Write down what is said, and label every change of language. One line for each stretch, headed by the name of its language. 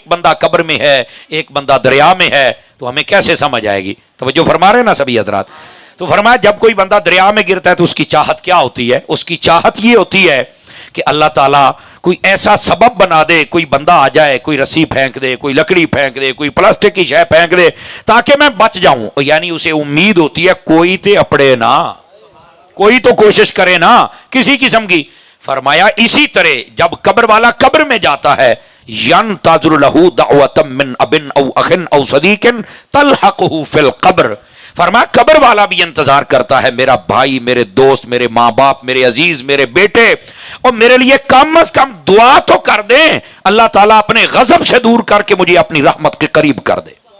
Urdu: ایک بندہ قبر میں ہے، ایک بندہ دریا میں ہے، تو ہمیں کیسے سمجھ آئے گی؟ توجہ فرما رہے ہیں نا سبھی حضرات. تو فرمایا جب کوئی بندہ دریا میں گرتا ہے تو اس کی چاہت کیا ہوتی ہے؟ اس کی چاہت یہ ہوتی ہے کہ اللہ تعالیٰ کوئی ایسا سبب بنا دے، کوئی بندہ آ جائے، کوئی رسی پھینک دے، کوئی لکڑی پھینک دے، کوئی پلاسٹک کی شے پھینک دے تاکہ میں بچ جاؤں. یعنی اسے امید ہوتی ہے
Punjabi: کوئی تے اپڑے نا،
Urdu: کوئی تو کوشش کرے نا کسی قسم کی. فرمایا اسی طرح جب قبر والا قبر میں جاتا ہے،
Arabic: ينتظر له دعوة من اب او اخ او صدیق تلحقه في القبر،
Urdu: فرمایا قبر والا بھی انتظار کرتا ہے میرا بھائی، میرے دوست، میرے ماں باپ، میرے عزیز، میرے بیٹے، اور میرے لیے کم از کم دعا تو کر دیں، اللہ تعالیٰ اپنے غضب سے دور کر کے مجھے اپنی رحمت کے قریب کر دے.